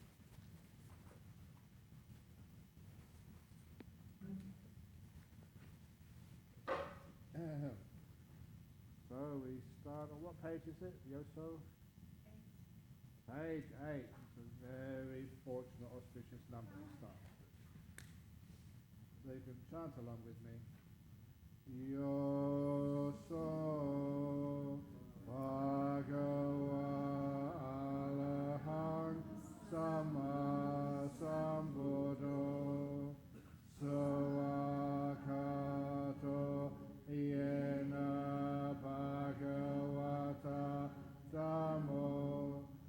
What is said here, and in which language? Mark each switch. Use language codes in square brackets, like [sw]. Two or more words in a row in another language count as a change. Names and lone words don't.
[en] So we start on what page is it, Yoso? Page 8. It's a very fortunate, auspicious number to start. So you can chant along with me. [pi] Yoso Bhagava Alahang Sama Sambuddho Sawakato Yena Bhagavata Dhammo